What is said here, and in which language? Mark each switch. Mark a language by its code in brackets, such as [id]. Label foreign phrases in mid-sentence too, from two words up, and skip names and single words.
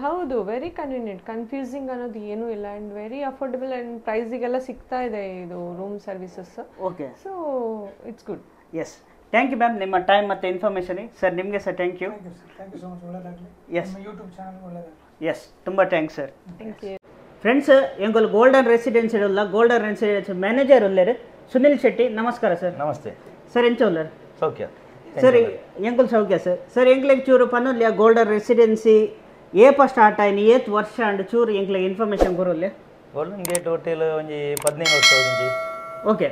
[kn] ಹೌದು, [en] very convenient, [kn] ಕನ್ಫ್ಯೂಸಿಂಗ್ ಅನ್ನೋದು ಏನೂ ಇಲ್ಲ. [en] and very affordable and [kn] ಪ್ರೈಸಿಗೆಲ್ಲ ಸಿಗ್ತಾ ಇದೆ ಇದು [en] room services. So it's good. Yes, thank you ma'am ನಿಮ್ಮ time ಮತ್ತು information. Sir ನಿಮಗೆ sir thank you. Yes, ತುಂಬ thanks sir. Thank you [tcy] ಫ್ರೆಂಡ್ಸ್. ಎಂಗೊಲ್ ಗೋಲ್ಡನ್ ರೆಸಿಡೆನ್ಸಿ ಇರಲ್ಲ, ಗೋಲ್ಡನ್ ರೆಸಿಡೆನ್ಸಿ ಮ್ಯಾನೇಜರ್ ಉಳ್ಳೇರು ಸುನಿಲ್ ಶೆಟ್ಟಿ. ನಮಸ್ಕಾರ ಸರ್. ನಮಸ್ತೆ ಸರ್. ಎಂಚ ಉಳ್ಳರು? ಸೌಖ್ಯ ಸರ್. ಎಂಕುಲ್ ಸೌಖ್ಯ ಸರ್. ಸರ್ ಎಂಕ್ಲೆಗ್ ಚೂರು ಪನ್ನೊಲ್ಯ ಗೋಲ್ಡನ್ ರೆಸಿಡೆನ್ಸಿ ಏಪ ಸ್ಟಾರ್ಟ್ ಆಯ್ನಿ ಏತ್ ವರ್ಷ ಅಂಡ್ ಚೂರು ಎಂಕ್ಲೆಗ್ ಇನ್ಫಾರ್ಮೇಷನ್ ಕೊರೊಲ್ಯ? ಗೋಲ್ಡನ್ ಗೇಟ್ ಹೋಟೆಲ್ ಒಂಜಿ 15 ವರ್ಷ ಒಂಜಿ ಓಕೆ